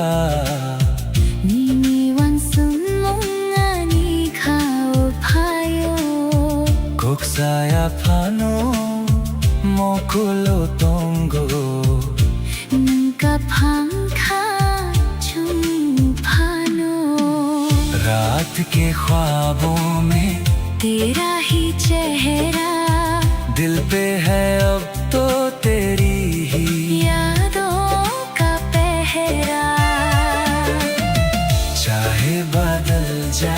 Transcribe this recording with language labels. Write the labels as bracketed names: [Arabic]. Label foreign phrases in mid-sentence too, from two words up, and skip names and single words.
[Kok Borok] Nini wan sung mong ani khao phayo Kok saya phano mokulo tongo nangka phangkha chum phano [Hindi] रात के ख्वाबों में तेरा ही चेहरा दिल पे है अब तो तेरी ही यादों का पहरा चाहे बदल जाए